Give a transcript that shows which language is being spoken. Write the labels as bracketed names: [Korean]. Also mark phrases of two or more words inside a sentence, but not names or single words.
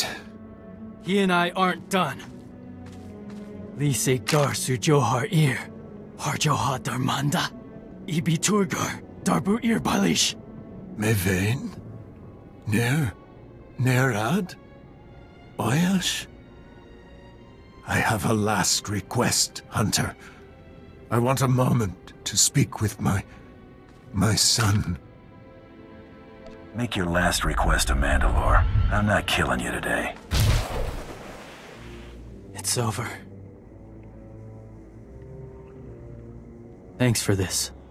[English] He and I aren't done. Lisek dar sujohar ir, harjoha darmanda, ibi turgar, darbu ir balish. Mevain? Nerad? Oyash? I have a last request, Hunter. I want a moment to speak with my son. Make your last request to Mandalore. I'm not killing you today. It's over. Thanks for this.